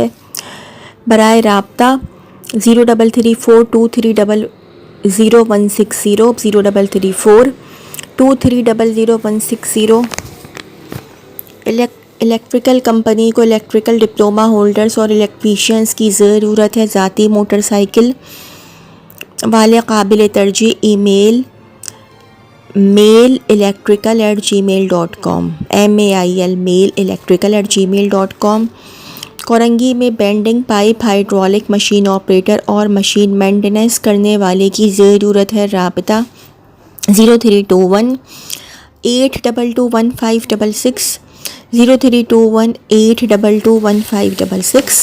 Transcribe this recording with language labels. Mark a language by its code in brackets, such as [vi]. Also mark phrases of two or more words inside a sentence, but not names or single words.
[ur] براہ رابطہ 033423000160 033423000160۔ [en] electrical company [ur] کو [en] electrical diploma holders [ur] اور الیکٹریشینز کی ضرورت ہے۔ ذاتی موٹر سائیکل والے قابل ترجیح۔ ای میل mailelectrical@gmail.com mailelectrical@gmail.com۔ کورنگی میں [en] bending pipe, hydraulic machine operator [ur] اور [en] machine maintenance [ur] کرنے والے کی ضرورت ہے۔ رابطہ 032182215566 032182215566۔